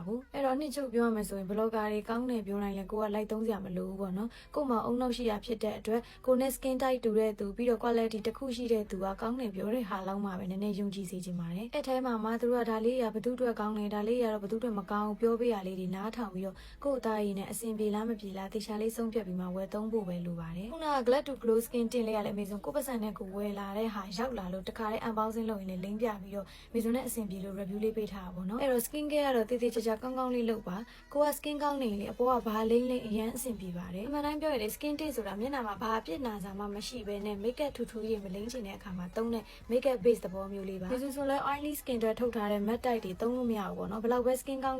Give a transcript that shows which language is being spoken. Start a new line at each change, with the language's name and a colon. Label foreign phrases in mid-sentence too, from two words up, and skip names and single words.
Burmese: ဘူးအဲ့တော့နှစ်ချုပ်ပြောရမယ်ဆိုရင် blogger တွေကောင်းတယ်ပြောတိုင်းလည်းကိုကလိုက်သုံးစရာမလိုဘူးပေါ့နော်ကို့မှာအုံနောက်ရှိတာဖြစ်တဲ့အတွက်ကိုနဲ့
English: skin type
Burmese: တူတဲ့သူပြီးတော့ quality တစ်ခုရှိတဲ့သူကကောင်းတယ်ပြောတဲ့ဟာလောက်မှပဲနည်းနည်းယုံကြည်စေချင်ပါတယ်အဲ့ထဲမှာမှသူတို့ကဒါလေးရဘသူအတွက်ကောင်းတယ်ဒါလေးရတော့ဘသူအတွက်မကောင်းပြောပေးရလေးတွေနားထောင်ပြီးတော့ကို့အသားရည်နဲ့အဆင်ပြေလားမပြေလားတေချာလေးဆုံးဖြတ်ပြီးမှ ဝယ်သုံးဖို့ပဲလိုပါတယ်ခုနက Glad to Glow
English: skin tint
Burmese: လေးရလည်းမေစွန်ကိုပတ်စံနဲ့ကိုဝယ်လာတဲ့ဟာရောက်လာလို့တခါတည်း unboxing လုပ်ရင်လည်းလိမ့်ပြပြီးတော့မေစွန်နဲ့အဆင်ပြေလို့ review လေးပေးထားတာပေါ့နော်အဲ့တော့
English: skin care
Burmese: ကတော့တေးသေးချာချာကောင်းလေးလုပ်ပါကိုက skin ကောင်းနေလေအပေါ်ကဘာလိမ့်အရန်အဆင်ပြေပါတယ်အမှန် တိုင်းပြောရရင်
English: skin tint
Burmese: ဆိုတာမျက်နှာမှာဘာပြစ်နာစာမှမရှိဘဲနဲ့ makeup ထူထူကြီးမလိမ့်ချင်တဲ့အခါမှာသုံးတဲ့
English: makeup base
Burmese: သဘောမျိုးလေးပါမေစွန်ဆိုလဲ
English: oily skin
Burmese: တွေထုတ်ထားတဲ့
English: matte type
Burmese: တွေသုံးလို့မရဘူးပေါ့နော်ဘယ်လောက်ပဲ skin ကောင်း